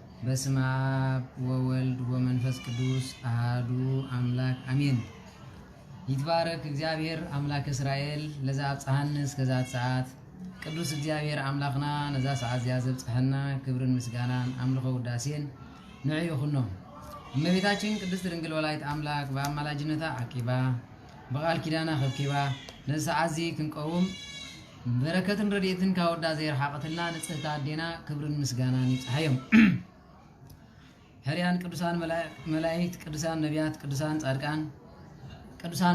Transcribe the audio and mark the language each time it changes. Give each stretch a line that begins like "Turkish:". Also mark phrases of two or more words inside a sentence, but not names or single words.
Geez: በስመ አብ ወወልድ ወመንፈስ ቅዱስ አሐዱ አምላክ አሜን። ይትባረክ እግዚአብሔር አምላክ እስራኤል ለዛ አብጽሐነ
Tigrinya: እስከዛ ሰዓት ቅዱስ እግዚአብሔር አምላክና ነዛ ሰዓት ያዘብጽሐና ክብርን ምስጋናን አምልኮ ውዳሴን ንዑ ይኹኖ። እመቤታችን ቅድስት ድንግል ወላዲተ አምላክ በአማላጅነታ አቂባ በቃል ኪዳና ከብኪባ ነዛ ሰዓት ክንቀውም በረከትን ረድኤትን ካወዳ ዘይርሓቀትና ንጽህታ አዴና ክብርን ምስጋናን ይጽሐዮም። ሕርያን ቅዱሳን መላእክት ቅዱሳን ነቢያት ቅዱሳን ጻድቃን ቅዱሳን